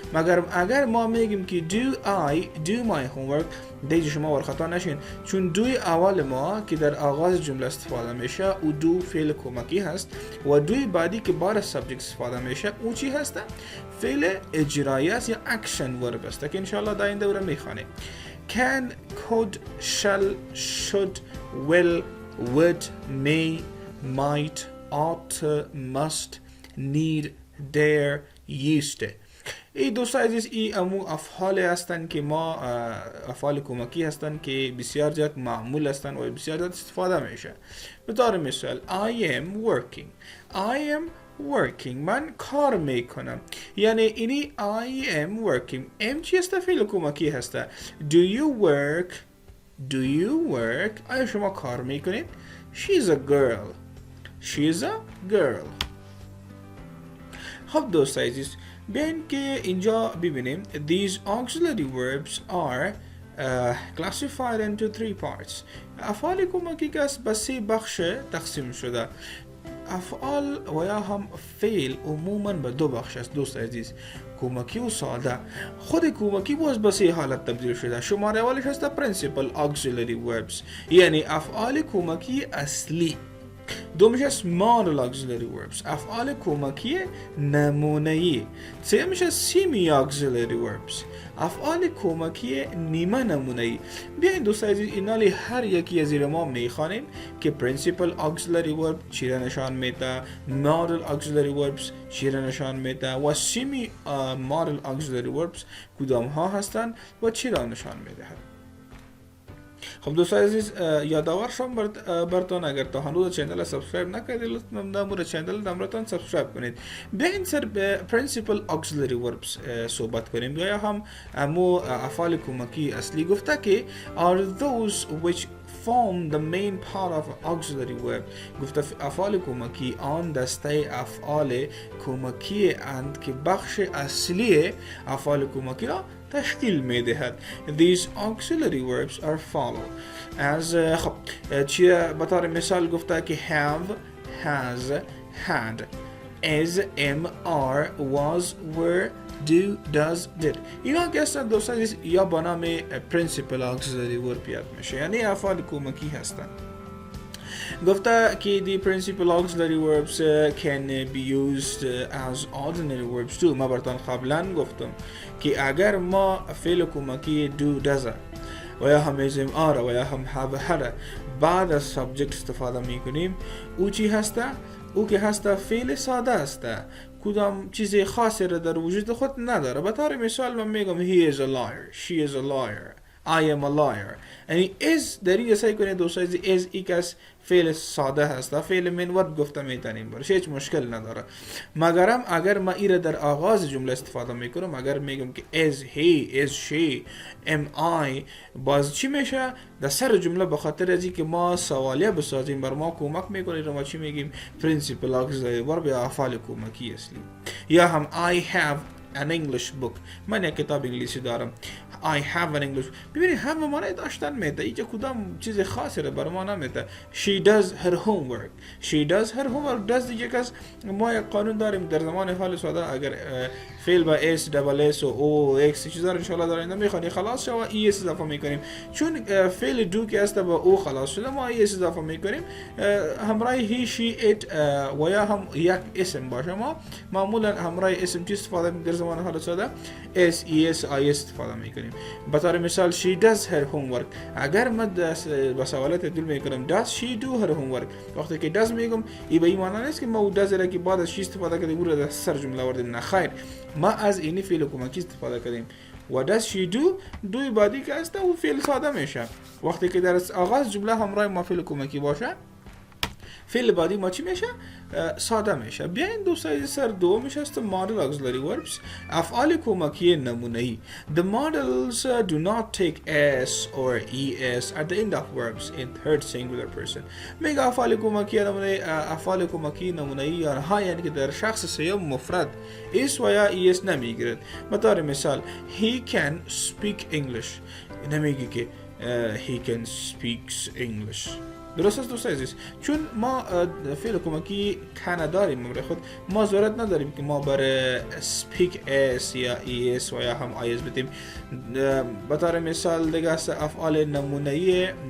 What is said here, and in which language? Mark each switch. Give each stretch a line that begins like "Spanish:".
Persian: مگر اگر ما میگیم که
English: do I do my homework
Persian: دیگه شما ورخطا نشین، چون دوی اول ما که در آغاز جمله استفاده میشه او دو فعل کمکی هست و دوی بعدی که بعد سابجکت استفاده میشه او چی هست؟ فعل اجرایی است یا اکشن ورب است که انشاءالله در این دوره میخوانیم.
English: can, could, shall, should, will, would, may, might, ought, must, need, dare, used to.
Persian: این دوستان عزیز این امو افعال هستند که ما افعال کمکی هستند که بسیار زیاد معمول هستند و بسیار زیاد استفاده میشه.
English: به طور مثال I am working، I am working
Persian: من کار میکنم، یعنی اینی
English: I am working.
Persian: am چی است؟ فعل کمکی هسته.
English: do you work، do you work
Persian: آیا شما کار میکنید؟
English: she's a girl، she's a girl.
Persian: خب دوستان عزیز بیاین که اینجا ببینیم
English: these auxiliary verbs are classified into three parts.
Persian: افعال کمکی که به سه بخش تقسیم شده. افعال و یا هم فعل عموما به دو بخش است دوست عزیز، کمکی و ساده. خود کمکی باز به سه حالت تبدیل شده. شماره اولش هست principal auxiliary verbs یعنی افعال کمکی اصلی. دومش است model auxiliary verbs افعال کمکی نمونه‌ای. سومش است semi auxiliary verbs افعال کمکی نیمه نمونه‌ای. بیاین دوستان عزیز اینا هر یکی از زیر ما میخوانیم که principal auxiliary verb چی را نشان میده، model auxiliary verbs چی را نشان میده و semi model auxiliary verbs کدام ها هستند و چی را نشان میده. خب دوستان عزیز یادآور شم براتون اگر تا هنوز چینل سابسکرایب نکردید لطفا نمور چینل نمرتان سابسکرایب کنید. بیاین سر به principal auxiliary verbs صحبت کنیم یا هم امو افعال کمکی اصلی. گفته که
English: are those which form the main part of auxiliary verb.
Persian: گفته افعال کمکی آن دسته افعال کمکی اند که بخش اصلی افعال کمکی را تشکیل میدهد.
English: These auxiliary verbs are follow as
Persian: خب چیه به طور مثال گفته که
English: have, has, had, is, am, are, was, were, do, does, did.
Persian: اینا که هستن دوستان یا با نام principal auxiliary verb یاد میشه، یعنی افعال کمکی هستن. گفته که
English: the principal auxiliary verbs can be used as ordinary verbs too.
Persian: ما براتون قبلا گفتم که اگر ما فعل کمکی do does و یا هم اسم آره و یا هم have had بعد از subject استفاده میکنیم او چی هسته؟ او که هست فعل ساده است، کدام چیز خاصی را در وجود خود نداره. به طور مثال من میگم
English: he is a liar, she is a liar, I am a liar.
Persian: یعنی is در این سعی کنید دوستان is یک از فعل ساده هست، فعل منور گفته میتونیم برش، هیچ مشکل نداره. مگرم اگر ما ایره در آغاز جمله استفاده میکنم، اگر میگم که
English: is he, is she, am I،
Persian: باز چی میشه در سر جمله؟ به خاطر از که ما سوالیه بسازیم بر ما کمک میکنه رو ما چی میگیم؟ principal auxiliary verb یا افعال کمکی اصلی. یا هم
English: I have an English book،
Persian: من یک کتاب انگلیسی دارم.
English: I have an English.
Persian: ببینید همه معنی داشتن میده، اینجا کدام چیز خاصی رو بر ما نمیده.
English: She does her homework. She does her homework.
Persian: does دیگه کس ما یک قانون داریم در زمان حال ساده، اگر فعل با s دبل s و o x چیزا رو ان شاء الله دارین میخوانی خلاص شو ای اس اضافه میکنیم. چون فعل دو که است با او خلاص شده ما ای اس اضافه میکنیم. همراه he she it و یا هم یک اسم باشه ما معمولا همراه اسم چی استفاده در زمان حال ساده s e s i استفاده میکنیم. به طور مثال
English: she does her homework.
Persian: اگر من با سوالات دل میکنم
English: does she do her homework،
Persian: وقتی که does میگم ای به این معنی نیست که ما او does را که بعد از she استفاده کردیم او را در سر جمله آوردیم، نه خیر، ما از اینی فعل کمکی استفاده کردیم. و does she do دوی بعدی که است او فعل ساده میشه. وقتی که در آغاز جمله همراه ما فعل کمکی باشه فعل بعدی ما چی میشه؟ ساده میشه. بیاین دوستای سر دومش هست model auxiliary verbs، افعال کمکی نمونه‌ای.
English: The models do not take s or es at the end of verbs in third singular person.
Persian: میگه افعال کمکی نمونه‌ای، افعال کمکی نمونه‌ای یا ها یعنی که در شخص سوم مفرد اس و یا es نمیگیرد. به طور مثال
English: he can speak English،
Persian: نمیگه که
English: he can speaks English.
Persian: درست است دوست عزیز، چون ما فعل کمکی نداریم برای خود، ما ضرورت نداریم که ما برای speak s یا es و یا هم is بدیم. به طور مثال دیگه است افعال نمونه‌ای.